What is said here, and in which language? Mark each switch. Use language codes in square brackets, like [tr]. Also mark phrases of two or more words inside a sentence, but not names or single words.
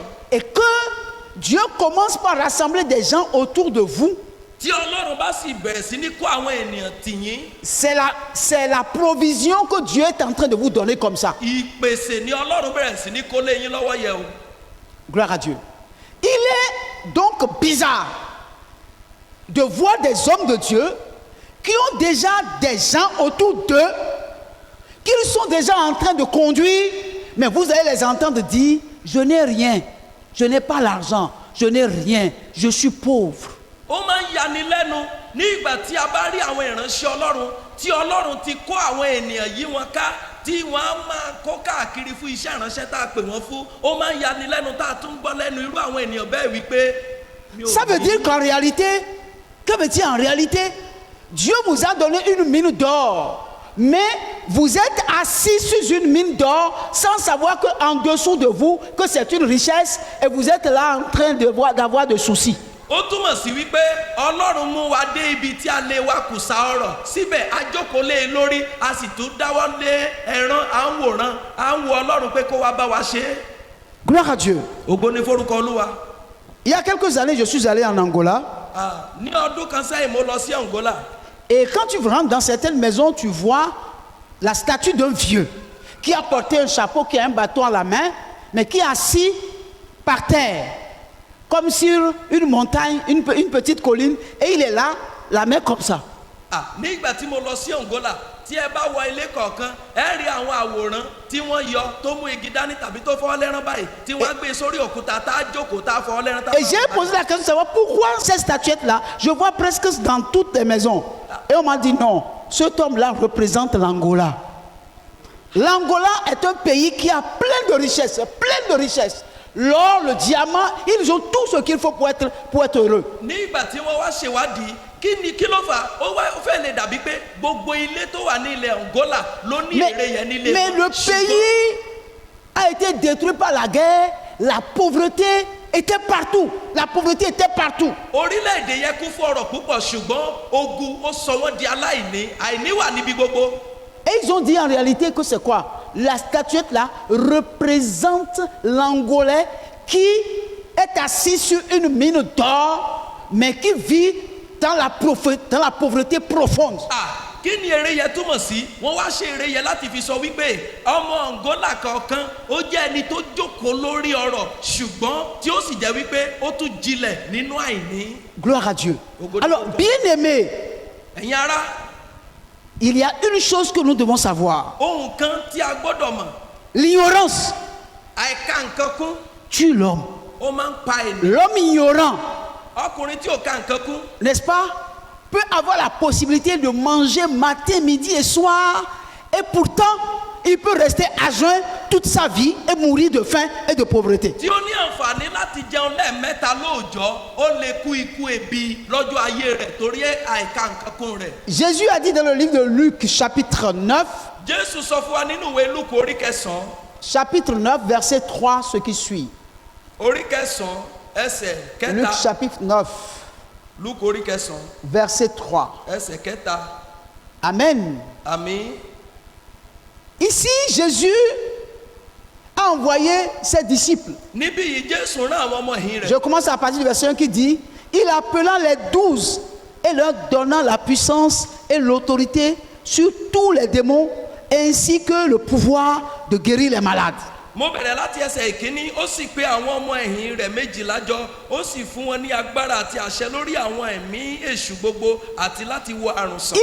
[fr] et que Dieu commence par rassembler des gens autour de vous, [yo] tí Ọlọ́run bá sì bẹ̀rẹ̀ sí ní kó àwọn ènìyàn tì yín, [fr] c'est la provision que Dieu est en train de vous donner comme ça. [yo] ìpèsè ni Ọlọ́run bẹ̀rẹ̀ sí ní kó lé yín lọ́wọ́ yẹ o. [fr] Gloire à Dieu. Il est donc bizarre de voir des hommes de Dieu qui ont déjà des gens autour d'eux, qu'ils sont déjà en train de conduire, mais vous allez les entendre dire, je n'ai rien, je n'ai pas l'argent, je n'ai rien, je suis pauvre. [yo] Ó máa ń yani lẹ́nu ní ìgbà tí a bá rí àwọn ìránṣẹ́ Ọlọ́run tí Ọlọ́run ti kó àwọn ènìyàn yí wọn ká tí wọ́n á máa kó káàkiri fún iṣẹ́ ìránṣẹ́ tá a pè wọ́n fún. Ó máa ń yani lẹ́nu tá a tún gbọ́ lẹ́nu irú àwọn ènìyàn bẹ́ẹ̀ wípé. [fr] Ça veut dire qu'en réalité, que veut dire en réalité? Dieu vous a donné une mine d'or, mais vous êtes assis sur une mine d'or sans savoir qu'en dessous de vous, que c'est une richesse et vous êtes là en train d'avoir des soucis. [yo] ó túmọ̀ sí wípé ọlọ́run mú wa dé ibi tí a lè wa kùsà ọ̀rọ̀ síbẹ̀ a jókòó lé e lórí a sì tún dáwọ́ lé ẹran à ń wòran à ń wo ọlọ́run pé kó wá bá wa ṣe é. [fr] Gloire à Dieu. [yo] ògo ni forúkọ olúwa. [fr] Il y a quelques années, je suis allé en Angola. [yo] Ní ọdún kan sẹ́yìn mo lọ sí Angola. [fr] Et quand tu rentres dans certaines maisons, tu vois la statue d'un vieux qui a porté un chapeau, qui a un bâton à la main, mais qui est assis par terre, comme sur une montagne, une petite colline, et il est là, la main comme ça. [yo] Ní ìgbà tí mo lọ sí Angola tí ẹ bá wọ ilé kọ̀ọ̀kan ẹ rí àwọn àwòrán tí wọ́n yọ tó mú igi dání tàbí tó fọ́ lẹ́rán báyìí tí wọ́n gbé sórí òkúta tá a jókòó tá a fọ́ lẹ́rán tá a. [fr] Et j'ai posé la question de savoir pourquoi cette statuette-là, je vois presque dans toutes les maisons. Et on m'a dit non, cet homme-là représente l'Angola. L'Angola est un pays qui a plein de richesses, L'or, le diamant, ils ont tout ce qu'il faut pour être heureux. [yo] Ní ìgbà tí wọ́n wá ṣèwádìí kí ló fà ó fẹ́ lè dàbí pé gbogbo ilé tó wà ní ilẹ̀ Angola ló ní èrè yẹn nílé. [fr] Mais le pays a été détruit par la guerre, la pauvreté était partout. [yo] Orílẹ̀-èdè yẹn kún fún ọrọ̀ púpọ̀ ṣùgbọ́n ogun ó sọ wọ́n di aláìní, àìní wà níbi gbogbo. [fr] Et ils ont dit en réalité que c'est quoi? La statuette là représente l'Angolais qui est assis sur une mine d'or, mais qui vit dans la pauvreté profonde. [yo] Kí ni èrè yẹn túmọ̀ sí? Wọ́n wá ṣe èrè yẹn láti fi sọ wípé ọmọ Angola kọ̀ọ̀kan ó jẹ́ ẹni tó jókòó lórí ọrọ̀ ṣùgbọ́n tí ó sì jẹ́ wípé ó tún jinlẹ̀ nínú àìní. [fr] Gloire à Dieu. Alors, bien aimé, [yo] ẹ̀yin ará, [fr] il y a une chose que nous devons savoir. [yo] Ohun kan tí a gbọ́dọ̀ mọ̀. [fr] L'ignorance [yo] Àìka nǹkan kún. [fr] tue l'homme. [yo] Ó máa ń pa ènìyàn. [fr] L'homme ignorant, [yo] Ọkùnrin tí ò ka nǹkan kún. [fr] n'est-ce pas, peut avoir la possibilité de manger matin, midi et soir, et pourtant il peut rester à jeun toute sa vie et mourir de faim et de pauvreté. [yo] Tí ó ní àǹfààní láti jẹun lẹ́ẹ̀mẹ́ta lóòjọ́ ó lè kú ikú ebi lọ́jọ́ ayé rẹ̀ torí àìka nǹkan kún rẹ̀. [fr] Jésus a dit dans le livre de Luc chapitre 9, [yo] Jésù sọ fún wa nínú ìwé Lúùkù orí 9. [fr] chapitre 9 verset 3, ce qui suit. [yo] Orí 9 ẹsẹ̀ kẹta. [fr] Luc chapitre 9 [yo] Lúùkù orí 9 [fr] verset 3. [yo] ẹsẹ̀ kẹta. [fr] Amen. [yo] Àmín. [fr] Ici, Jésus a envoyé ses disciples. [yo] Níbí yìí Jésù rán àwọn ọmọ ẹ̀yìn rẹ̀. [fr] Je commence à partir du verset 1 qui dit, il appelant les 12 et leur donnant la puissance et l'autorité sur tous les démons ainsi que le pouvoir de guérir les malades. [yo] Mo bẹ̀rẹ̀ láti ẹsẹ̀ ìkíní ó sì pè àwọn ọmọ ẹ̀yìn rẹ̀ 12 jọ ó sì fún wọn ní agbára àti àṣẹ lórí àwọn ẹ̀mí èṣù gbogbo àti láti wo àrùn sàn.